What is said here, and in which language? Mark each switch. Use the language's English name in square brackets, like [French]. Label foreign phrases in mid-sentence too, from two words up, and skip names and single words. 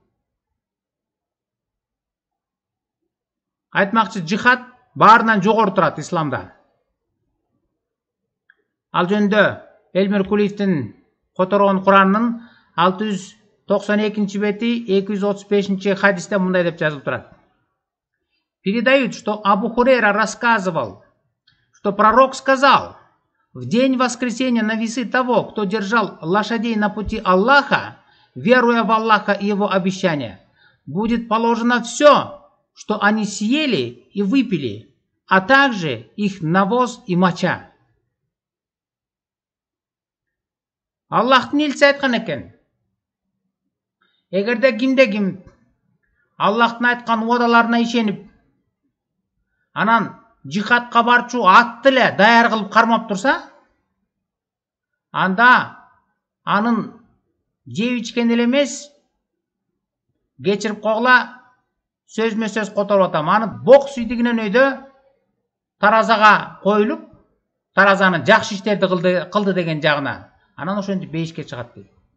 [Kyrgyz] Айтмакчы, жихад баарынан жогору турат исламда. Ал жөнүндө Элмир Кулиевдин которгон Куранынын 692 бети 235 хадисте мындай деп жазылып турат. [Russian] Передают, что Абу Хурейра рассказывал, что пророк сказал: в день воскресения на весы того, кто держал лошадей на пути Аллаха, веруя в Аллаха и его обещания, будет положено все, что они съели и выпили, а также их навоз и моча. [Kyrgyz] Аллахтын элчиси айткан экен. Эгерде кимде-ким Аллахтын айткан уадаларына ишенип, анан жихадка барчу атты эле даяр кылып кармап турса, анда анын жеп ичкен эле эмес, кечирип койгула, сөзмө сөз которуп атам, аны бок сүйдүгүнөн өйдө таразага коюлуп, таразаны жакшы иштерди кылды деген жагына, анан ошентип бейишке чыгат дейт.